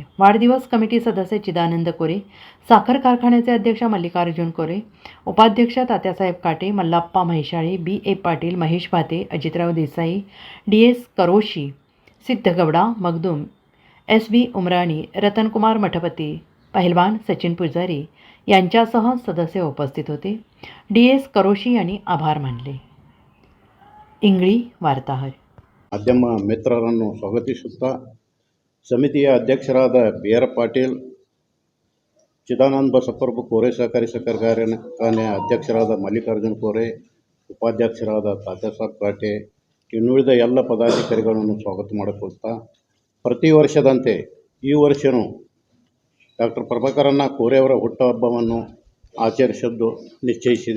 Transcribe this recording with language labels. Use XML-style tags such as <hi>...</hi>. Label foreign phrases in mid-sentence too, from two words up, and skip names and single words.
<mr>वाढदिवस कमिटी सदस्य चिदानंद कोरे, साखर कारखान्याचे अध्यक्ष मल्लिकार्जुन कोरे, उपाध्यक्ष तात्यासाहेब काटे, मल्लाप्पा म्हैसाळे, BA पाटील, महेश भाते, अजितराव देसाई, DS करोशी, सिद्धगौडा मगदूम, SB उमराणी, रतनकुमार मठपती, पहिलवान सचिन पुजारी यांच्यासह सदस्य उपस्थित होते. DS करोशी यांनी आभार मानले. इंगळी वार्ताहर.</mr> <kn>ಮಾಧ್ಯಮ ಮಿತ್ರರನ್ನು ಸ್ವಾಗತಿಸುತ್ತಾ ಸಮಿತಿಯ ಅಧ್ಯಕ್ಷರಾದ BR ಪಾಟೀಲ್, ಚಿದಾನಂದ ಬಸಪ್ರಭು ಕೋರೆ ಸಹಕಾರಿ ಕಾರ್ಖಾನೆ ಅಧ್ಯಕ್ಷರಾದ ಮಲ್ಲಿಕಾರ್ಜುನ್ ಕೋರೆ, ಉಪಾಧ್ಯಕ್ಷರಾದ ತಾತ್ಯಾಸಾಬ್ ಕಾಟೆ, ಇನ್ನುಳಿದ ಎಲ್ಲ ಪದಾಧಿಕಾರಿಗಳನ್ನು ಸ್ವಾಗತ ಮಾಡಿಕೊಳ್ತಾ, ಪ್ರತಿ ವರ್ಷದಂತೆ ಈ ವರ್ಷವೂ ಡಾಕ್ಟರ್ ಪ್ರಭಾಕರಣ್ಣ ಕೋರೆಯವರ ಹುಟ್ಟುಹಬ್ಬವನ್ನು ಆಚರಿಸಿದ್ದು ನಿಶ್ಚಯಿಸಿದೆ.</kn>